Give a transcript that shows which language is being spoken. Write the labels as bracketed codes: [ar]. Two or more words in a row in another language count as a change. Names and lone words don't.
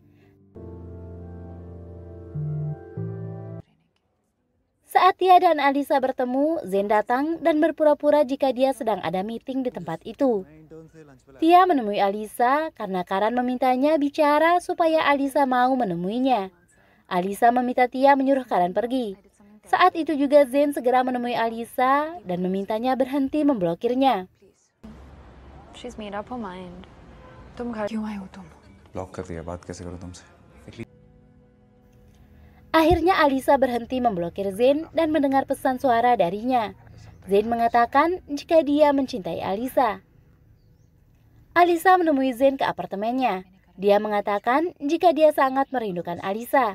[id] Saat Tia dan Alisa bertemu, Zain datang dan berpura-pura jika dia sedang ada meeting di tempat itu. Tia menemui Alisa karena Karan memintanya bicara supaya Alisa mau menemuinya. Alisa meminta Tia menyuruh Karan pergi. Saat itu juga Zain segera menemui Alisa dan memintanya berhenti memblokirnya. [en] She's made up her mind. [hi] तुम घर क्यों आए हो तुम? ब्लॉक कर दिया, बात कैसे करूं तुमसे? [id] Akhirnya Alisa berhenti memblokir Zain dan mendengar pesan suara darinya. Zain mengatakan jika dia mencintai Alisa. Alisa menemui Zain ke apartemennya. Dia mengatakan jika dia sangat merindukan Alisa.